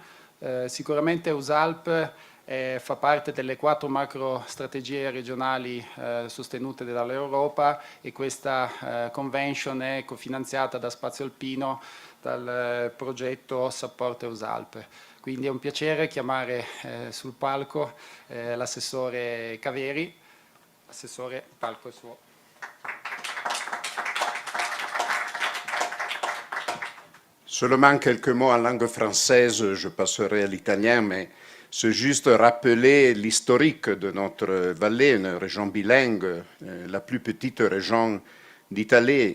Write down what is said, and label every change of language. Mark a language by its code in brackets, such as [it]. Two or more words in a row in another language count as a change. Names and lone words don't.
[it] Sicuramente USALP fa parte delle 4 macro strategie regionali sostenute dall'Europa, e questa convention è cofinanziata da Spazio Alpino dal progetto Support USALP. Quindi è un piacere chiamare sul palco l'assessore Caveri. Assessore, il palco è suo. [fr] Seulement quelques mots en langue française, je passerai à l'italien, mais c'est juste rappeler l'historique de notre vallée, une région bilingue, la plus petite région d'Italie.